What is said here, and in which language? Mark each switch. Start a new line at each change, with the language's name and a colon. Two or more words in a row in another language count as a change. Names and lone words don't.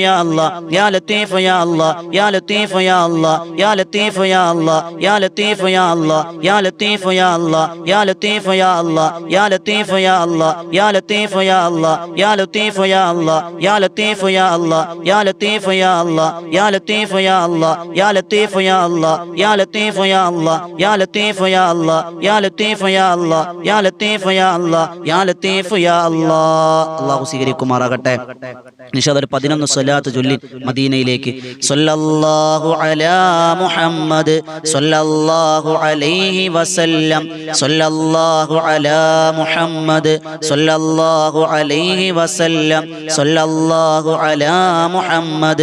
Arabic: الله يا لطيف يا الله يا لطيف يا الله يا لطيف يا الله يا لطيف يا الله يا لطيف يا الله يا لطيف يا الله يا لطيف يا الله يا لطيف يا الله يا لطيف يا الله يا لطيف يا الله يا لطيف يا الله يا لطيف يا الله يا لطيف يا الله يا لطيف يا الله يا لطيف يا الله يا لطيف يا الله يا لطيف يا الله يا لطيف يا الله
Malayalam: അല്ലാഹു സ്വീകരിക്കുമാറാകട്ടെ.
Arabic: إن شاء الله
Malayalam: 11 സ്വലാത്ത് ചൊല്ലി മദീനയിലേക്ക്.
Arabic: صلى الله على محمد صلى الله عليه وسلم صلى الله على محمد صلى الله عليه وسلم صلى الله على محمد